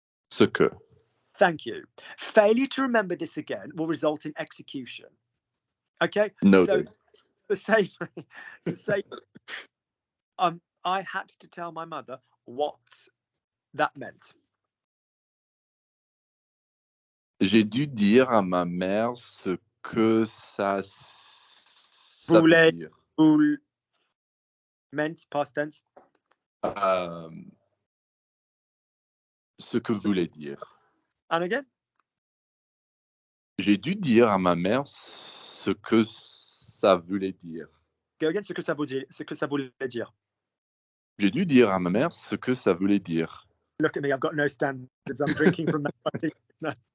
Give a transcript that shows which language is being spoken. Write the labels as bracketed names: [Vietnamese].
[English] Sukkah. Thank you. Failure to remember this again will result in execution. Okay? Noted. So say I had to tell my mother what that meant. [French] J'ai dû dire à ma mère ce que ça Voulait, veut dire. [English] meant, past tense. [French] Ce que voulait dire. [English] And again? [French] J'ai dû dire à ma mère ce que ça voulait dire. [English] Go again, [French] ce que ça voulait dire. J'ai dû dire à ma mère ce que ça voulait dire. [English] Look at me, I've got no standards. I'm drinking from that. No.